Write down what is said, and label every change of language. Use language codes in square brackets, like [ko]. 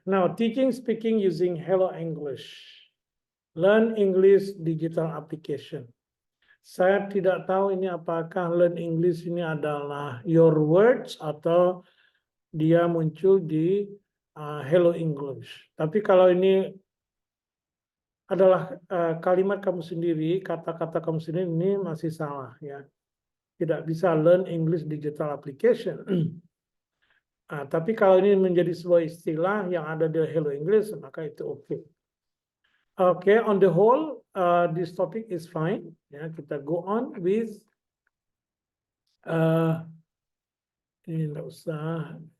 [en] Now, teaching speaking using Hello English. Learn English digital application. [id] Saya tidak tahu ini apakah Learn English ini adalah [en] your words [id] atau dia muncul di Hello English. Tapi kalau ini adalah kalimat kamu sendiri, kata-kata kamu sendiri, ini masih salah ya. Tidak bisa Learn English Digital Application. Tapi kalau ini menjadi sebuah istilah yang ada di Hello English, maka itu oke. [en] Okay, on the whole, this topic is fine. [id] Ya, kita [en] go on with [id] ini enggak usah.